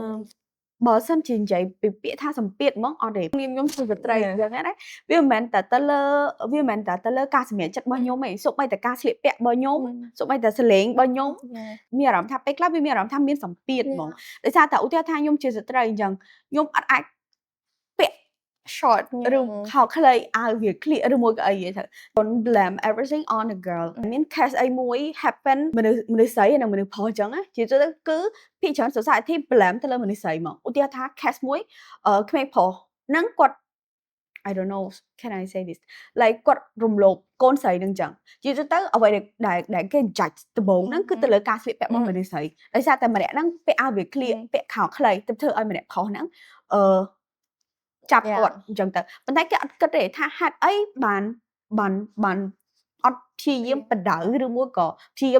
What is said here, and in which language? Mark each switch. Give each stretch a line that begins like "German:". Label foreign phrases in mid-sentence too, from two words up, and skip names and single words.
Khmer: បើសិនជានិយាយពីពាក្យថាសម្ពាធហ្មងអត់ទេខ្ញុំជាស្ត្រីអញ្ចឹងណាវាមិនមែនតែទៅលើការសម្រេចចិត្តរបស់ខ្ញុំទេសូម្បីតែការស្លៀកពាក់របស់ខ្ញុំសូម្បីតែសលេងរបស់ខ្ញុំមានអារម្មណ៍ថាពេលខ្លះវាមានអារម្មណ៍ថាមានសម្ពាធហ្មងដោយសារតែឧទាហរណ៍ថាខ្ញុំជាស្ត្រីអញ្ចឹងខ្ញុំអត់អាចពាក់ short ឬខោខ្លី អាវវាក្លៀកឬមួយក៏អីទេ
English: don't blame everything on a girl
Khmer: មាន case អីមួយ happen មនុស្សស្រីនិងមនុស្សប្រុសអញ្ចឹងជាទូទៅគឺភាគច្រើន
English: society blame
Khmer: ទៅលើមនុស្សស្រីមកឧទាហរណ៍ថា case មួយក្មេងប្រុសហ្នឹងគាត់
English: I don't know can I say this like
Khmer: គាត់រំលោភកូនស្រីនឹងអញ្ចឹងជាទូទៅអ្វីដែលគេ judge ដំបូងហ្នឹងគឺទៅលើការស្លៀកពាក់របស់មនុស្សស្រីដោយសារតែម្នាក់ហ្នឹងពាក់អាវវាក្លៀកពាក់ខោ ខ្លីទៅធ្វើឲ្យម្នាក់ប្រុសហ្នឹងចាប់គាត់អញ្ចឹងទៅប៉ុន្តែគេអត់គិតទេថាហេតុអីបានអត់ព្យាយាមបដៅឬមួយក៏ព្យាយាម